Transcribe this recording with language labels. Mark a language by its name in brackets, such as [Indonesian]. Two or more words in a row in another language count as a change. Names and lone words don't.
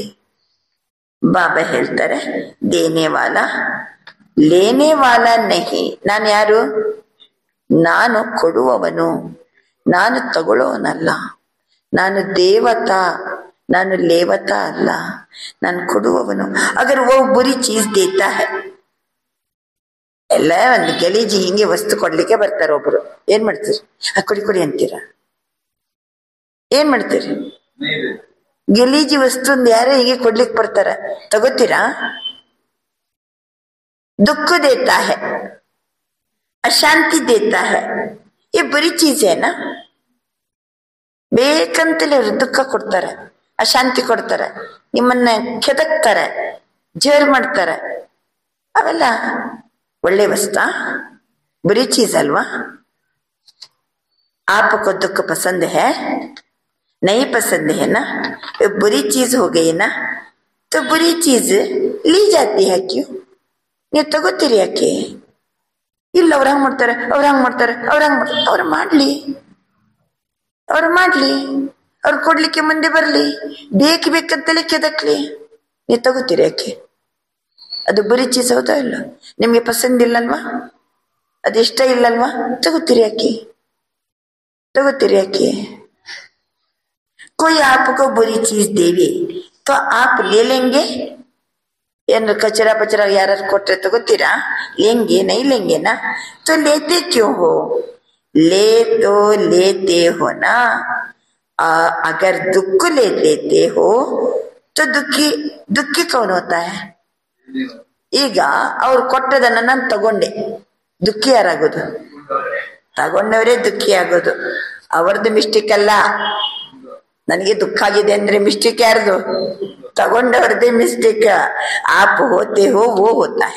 [Kannada] ಬಾಬಾ ಹೇಳ್ತಾರೆ, [Hindi] देने वाला लेने वाला नहीं. [Kannada] ನಾನು ಯಾರು? ನಾನು ಕೊಡುವವನು, ನಾನು ತಗೊಳ್ಳೋವನಲ್ಲ. ನಾನು ದೇವತಾ, ನಾನು ಲೇವತಾ ಅಲ್ಲ, ನಾನು ಕೊಡುವವನು. [Hindi] ಅಗರ್ वो बुरी चीज देता है, [Kannada] ಎಲ್ಲ ಒಂದು ಗಲೀಜಿ ಹಿಂಗೆ ವಸ್ತು ಕೊಡ್ಲಿಕ್ಕೆ ಬರ್ತಾರೆ ಒಬ್ರು. ಏನ್ ಮಾಡ್ತೀರಿ? ಕೊಡಿ ಕೊಡಿ ಅಂತೀರ. ಏನ್ ಮಾಡ್ತೀರಿ? ಗಲೀಜಿ ವಸ್ತು ಯಾರೇ ಹೀಗೆ ಕೊಡ್ಲಿಕ್ಕೆ ಬರ್ತಾರ, ತಗೋತೀರಾ? [Hindi] दुख देता है, अशांति देता है, ये बुरी चीज है ना. [Kannada] ಬೇಕಂತಲೇ ಅವ್ರು ದುಃಖ ಕೊಡ್ತಾರೆ, ಅಶಾಂತಿ ಕೊಡ್ತಾರೆ, ನಿಮ್ಮನ್ನ ಕೆದಕ್ತಾರೆ, ಜೇರ್ ಮಾಡ್ತಾರೆ. ಅವೆಲ್ಲ ಒಳ್ಳೆ ವಸ್ತಾ? [Hindi] बुरी चीज अल्वा. आपको दुख पसंद है? नहीं पसंद है ना. बुरी चीज हो गई ना, तो बुरी चीज ली जाती है क्यों? [Kannada] ನೀವು ತಗೋತೀರಿ ಯಾಕೆ? ಇಲ್ಲ ಅವ್ರು ಹಂಗ್ ಮಾಡ್ತಾರೆ, ಅವ್ರು ಹಂಗ್ ಮಾಡ್ತಾರೆ, ಅವ್ರು ಮಾಡ್ಲಿ, ಅವ್ರು ಕೊಡ್ಲಿಕ್ಕೆ ಮುಂದೆ ಬರ್ಲಿ, ಬೇಕಂತಲೇ ಕೆದಕ್ಲಿ. ನೀವು ತಗೋತೀರಿ ಯಾಕೆ? ಅದು [Hindi] बुरी चीज [Kannada] ಹೌದಾ ಇಲ್ಲ? ನಿಮ್ಗೆ ಪಸಂದ್ ಇಲ್ಲಲ್ವಾ? ಅದಿಷ್ಟ ಇಲ್ಲಲ್ವಾ? ತಗೋತೀರಿ ಯಾಕೆ? [Hindi] कोई आपको बुरी चीज देवे तो आप ले लेंगे? [Kannada] ಏನು [Hindi] कचरा पचरा [Kannada] ಯಾರು ಕೊಟ್ರೆ ತಗೋತೀರಾ? [Hindi] लेंगे नहीं लेंगे ना, तो लेते क्यों हो? ले तो लेते हो ना. अगर दुख ले लेते हो तो दुखी कौन होता है? [Kannada] ಈಗ ಅವ್ರು ಕೊಟ್ಟದನ್ನ ನಾನು ತಗೊಂಡೆ, ದುಃಖಿ ಯಾರಾಗೋದು? ತಗೊಂಡವರೇ ದುಃಖಿ ಆಗೋದು. ಅವ್ರದ್ದು ಮಿಸ್ಟೇಕ್ ಅಲ್ಲ. ನನಗೆ ದುಃಖ ಆಗಿದೆ ಅಂದ್ರೆ ಮಿಸ್ಟೇಕ್ ಯಾರ್ದು? ತಗೊಂಡವ್ರದೇ ಮಿಸ್ಟೇಕ್. [Hindi] आप होते हो वो होता है.